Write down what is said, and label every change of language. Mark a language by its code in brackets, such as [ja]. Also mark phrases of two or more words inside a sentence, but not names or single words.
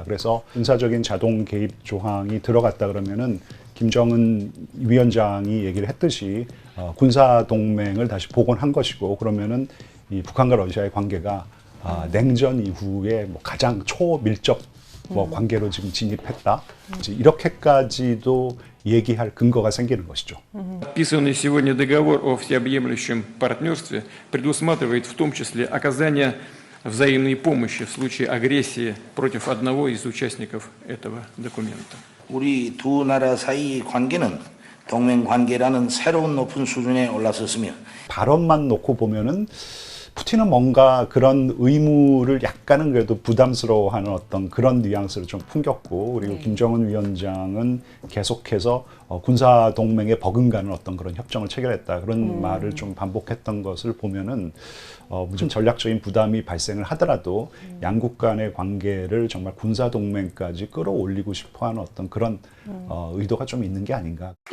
[ko] 그래서 군사적인 자동 개입 조항이 들어갔다 그러면은 김정은 위원장이 얘기를 했듯이 군사 동맹을 다시 복원한 것이고 그러면은 이 북한과 러시아의 관계가 냉전 이후에 뭐 가장 초밀접 관계로 지금 진입했다. 이렇게까지도 얘기할 근거가 생기는 것이죠. [ru] Подписанный сегодня договор о всеобъемлющем партнерстве предусматривает в том числе оказание взаимной помощи в случае агрессии против одного из участников этого документа. [ko] 우리 두 나라 사이 관계는 동맹 관계라는 새로운 높은 수준에 올라섰으며 발언만 놓고 보면은 푸틴은 뭔가 그런 의무를 약간은 그래도 부담스러워하는 어떤 그런 뉘앙스를 좀 풍겼고 그리고 김정은 위원장은 계속해서 군사 동맹에 버금가는 어떤 그런 협정을 체결했다 그런 말을 좀 반복했던 것을 보면은 무슨 전략적인 부담이 발생을 하더라도 양국 간의 관계를 정말 군사 동맹까지 끌어올리고 싶어하는 어떤 그런 의도가 좀 있는 게 아닌가.